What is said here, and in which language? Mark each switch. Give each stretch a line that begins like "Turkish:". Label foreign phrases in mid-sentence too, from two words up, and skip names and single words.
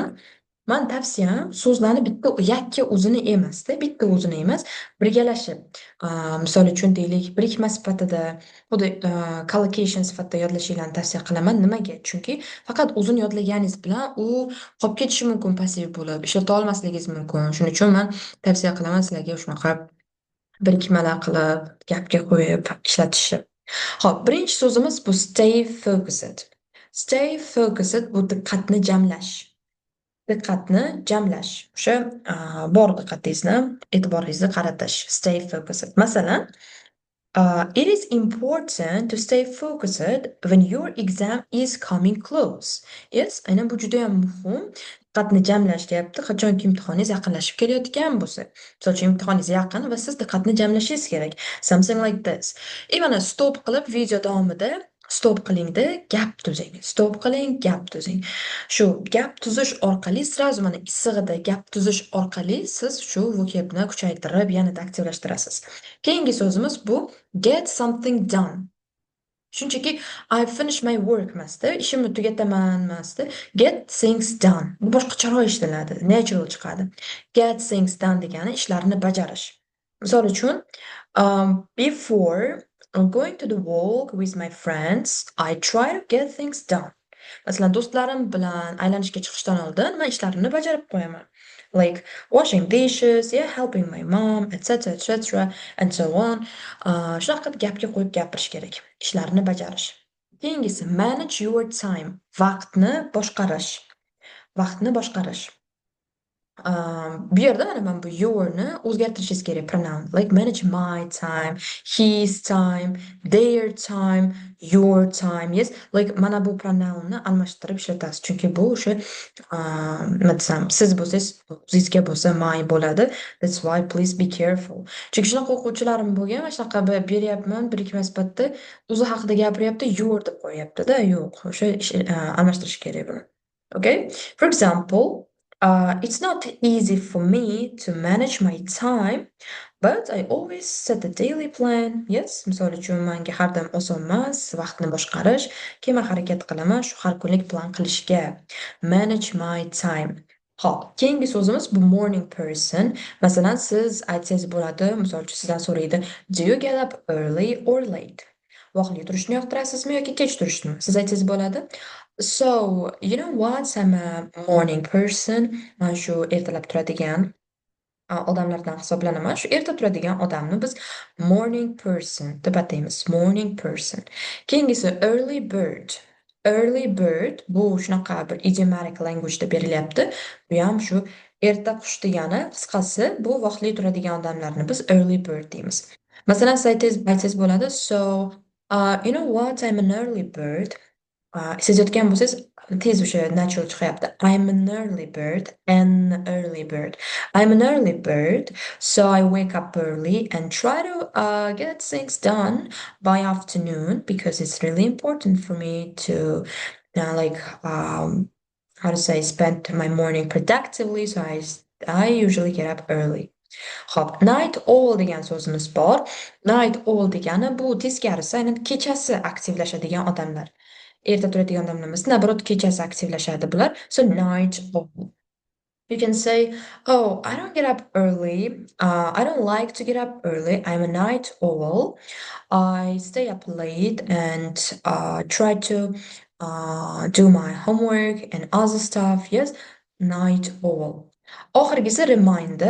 Uzbek: Men tavsiyam so'zlarni yakka o'zini emasda, bitta o'zini emas, birgalashib, misol uchun deylik, birikma sifatida, xuddi collocation sifatida yodlashinglarni tavsiya qilaman. Nimaga? Chunki faqat o'zini yodlaganingiz bilan u qolib ketishi mumkin passiv bo'lib, ishlata olmasligingiz mumkin. Shuning uchun men tavsiya qilaman sizlarga shunaqa birikmalar qilib, gapga qo'yib ishlatishni. Xo'p, birinchi so'zimiz bu
English: stay focused. Stay focused
Uzbek: bu diqqatni jamlash. Diqqatni jamlash. O'sha bor diqqatingizni, e'tiboringizni qaratish.
English: Stay focused. Masalan, it is important to stay focused when your exam is coming close. Yes,
Uzbek: aynan bu juda ham muhim. Diqqatni jamlash deyapti. Qachonki imtihoningiz yaqinlashib kelayotgan bo'lsa. Misol uchun imtihoningiz yaqin va siz diqqatni jamlashingiz kerak.
English: Something like this.
Uzbek: Mana stop qilib video davomida stop qilingda gap tuzing. Stop qiling, gap tuzing. Shu gap tuzish orqali srazu mana issig'ida gap tuzish orqali siz shu vocabni kuchaytirib, yanada aktivlashtirasiz. Keyingi so'zimiz bu
English: get something done.
Uzbek: Shunchaki
English: I finish my work
Uzbek: emasda, ishimni tugataman emasda,
English: get things done.
Uzbek: Bu boshqacharoq eshitiladi, natural chiqadi.
English: Get things done
Uzbek: degani ishlarni bajarish. Misol uchun,
English: before going to the walk with my friends, I try to get things done.
Uzbek: Masalan, do'stlarim bilan aylanishga chiqishdan oldin men ishlarimni bajarib qo'yaman.
English: Like washing dishes, yeah, helping my mom, etc., and so on.
Uzbek: Shunaqa gapga qo'yib gapirish kerak. Ishlarni bajarish. Keyingisi
English: manage your time.
Uzbek: Vaqtni boshqarish. Vaqtni boshqarish. Bu yerda mana men bu yourni o'zgartirishingiz kerak pronoun.
English: Like manage my time, his time, their time, your time. Yes, like
Uzbek: mana bu pronounni almashtirib ishlatasiz. Chunki bu o'sha nima desam, siz bo'lsangiz, o'zingizga bo'lsa my bo'ladi.
English: That's why please be careful.
Uzbek: Chunki shunaqa o'quvchilarim bo'lgan, mana shunaqa beryapman, birikma sifatida o'zi haqida gapiryapti, your deb qo'yyapti-da. Yo'q, o'sha almashtirish kerak buni. Okay?
English: For example, it's not easy for me to manage my time, but I always set a daily plan. Yes,
Uzbek: misol uchun menga har doim oson emas vaqtni boshqarish, keyin harakat qilaman shu har kunlik plan qilishga.
English: Manage my time.
Uzbek: Hop, keyingi so'zimiz bu
English: morning person.
Uzbek: Masalan, siz aytsangiz bo'ladi, misol uchun sizdan so'raydi,
English: do you get up early or late?
Uzbek: Vaqtli turishni yoqtirasizmi yoki kech turishni? Siz aytsangiz bo'ladi.
English: So, you know what? I'm a morning person.
Uzbek: Men shu ertalab turadigan odamlardan hisoblanaman. Shu erta turadigan odamni biz
English: morning person
Uzbek: deb ataymiz.
English: Morning person.
Uzbek: Keyingisi
English: early bird. Early bird
Uzbek: bu shunaqa bir
English: idiomatic languageda
Uzbek: berilyapti. Bu ham shu erta qush degani, qisqasi bu vaqtli turadigan odamlarni biz
English: early bird
Uzbek: deymiz. Masalan, siz aytsangiz bo'ladi.
English: So, you know what? I'm an early bird.
Uzbek: Siz yotgan bo'lsangiz tez o'sha natural chiqyapti.
English: I'm an early bird, I'm an early bird, so I wake up early and try to get things done by afternoon because it's really important for me to like how to say spend my morning productively, so I usually get up early.
Uzbek: Xo'p,
English: night owl
Uzbek: degan so'zimiz bor.
English: Night owl
Uzbek: degani bu teskarisi, aynan kechasi aktivlashadigan odamlar. Erta turadigan odamlar emas, nabrot kechasi aktivlashadi bular.
English: So night owl. You can say, "Oh, I don't get up early. I don't like to get up early. I'm a night owl. I stay up late and try to do my homework and other stuff." Yes, night owl. Oxirgisi reminder.